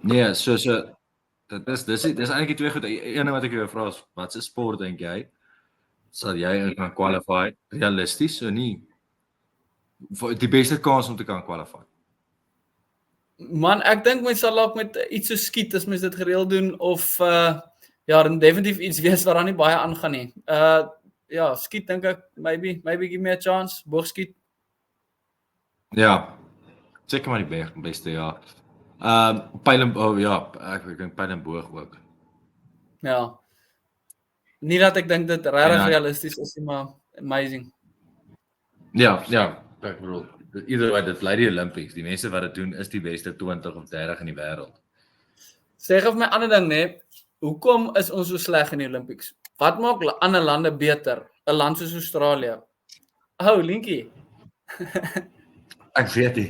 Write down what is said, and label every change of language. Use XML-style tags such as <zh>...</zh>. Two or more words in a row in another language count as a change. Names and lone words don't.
<af>Nee, so dis eintlik die twee goed. Een wat ek jou vra is, wat se sport dink jy sal jy kan qualify realisties, so nie vir die beste kans om te kan qualify? Man, ek dink mens sal dalk met iets so skiet as mens dit gereeld doen of ja, dan definitief iets wees wat dan nie baie aangaan nie. Ja, skiet dink ek</af> <en>maybe give me a chance,</en> <af>boogskiet. Ja. Seker maar die beste ja. Pyl en ja, ek dink pyl en boog ook. Ja. Nie dat ek dink dit regtig realisties is nie, maar amazing. Ja, ek bedoel,</af> <en>either way,</en> <af>dit bly die Olympics. Die mense wat dit doen is die beste 20 of 30 in die wêreld. Sê gou vir my ander ding nê, hoekom is ons so sleg in die Olympics? Wat maak ander lande beter? 'n Land soos Australië. Oh, Linkie. Ek weet nie.</af>